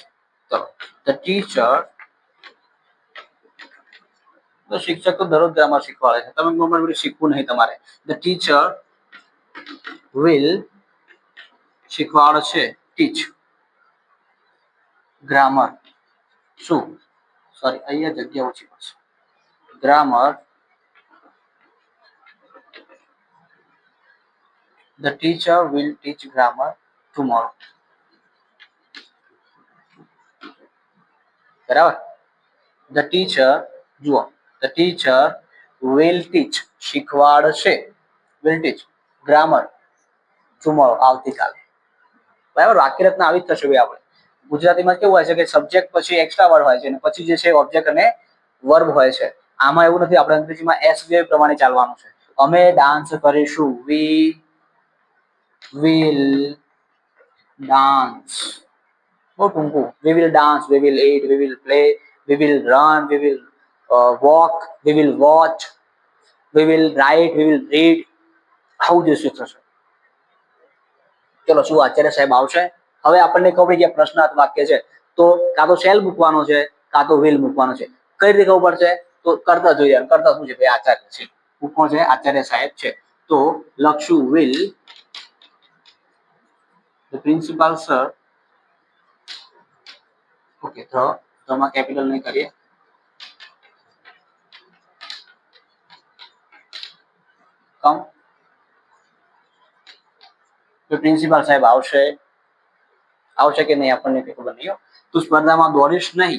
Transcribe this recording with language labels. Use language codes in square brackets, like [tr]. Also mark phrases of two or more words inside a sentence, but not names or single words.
[gu] ચલો, [en] the teacher. [gu] તો શિક્ષક તો દરરોજ ગ્રામર શીખવાડે છે. તમે ગ્રામર શીખવું નહીં તમારે. [en] the teacher will [gu] શીખવાડશે. [en] teach grammar. [gu] શું? સોરી, અહીંયા જગ્યા ઓછી પડશે. ગ્રામર. [en] The teacher will teach grammar tomorrow. [gu] બરાબર. [en] The teacher, જુઓ, the teacher will teach શીખવાડશે, will teach grammar tomorrow આવતીકાલે. [gu] બરાબર. વાક્ય રચના આવી જ થશે ભાઈ. આપણે ગુજરાતીમાં કેવું હોય છે કે સબ્જેક્ટ પછી એક્સ્ટ્રા વર્ડ હોય છે અને પછી જે છે ઓબ્જેક્ટ અને વર્બ હોય છે. આમાં એવું નથી. આપણે અંગ્રેજીમાં SVI પ્રમાણે ચાલવાનું છે. અમે ડાન્સ કરીશું. [en] we will dance. [gu] બહુ ટૂંકું. [en] We will dance, we will eat, we will play, we will run, we will walk, we will watch, we will write, we will read. [gu] આવું જે થશે. ચલો, શું આચાર્ય સાહેબ આવશે? હવે આપણને ખબર પડી કે પ્રશ્નાર્થ વાક્ય છે તો કાં તો શેલ મૂકવાનો છે કાં તો વિલ મૂકવાનો છે. કઈ રીતે ખબર પડશે? તો કરતા જોઈએ. કરતા શું છે ભાઈ? આચાર્ય છે. મૂકવો છે આચાર્ય સાહેબ છે. તો લખશું વિલ. [en] The principal sir. [gu] ઓકે, તો માં કેપિટલ નહીં કરીએ. કમ. તો પ્રિન્સિપાલ સાહેબ આવશે. આવશે કે નહીં આપણને કઈ ખબર નહીં. તું સ્પર્ધામાં દોડીશ નહીં.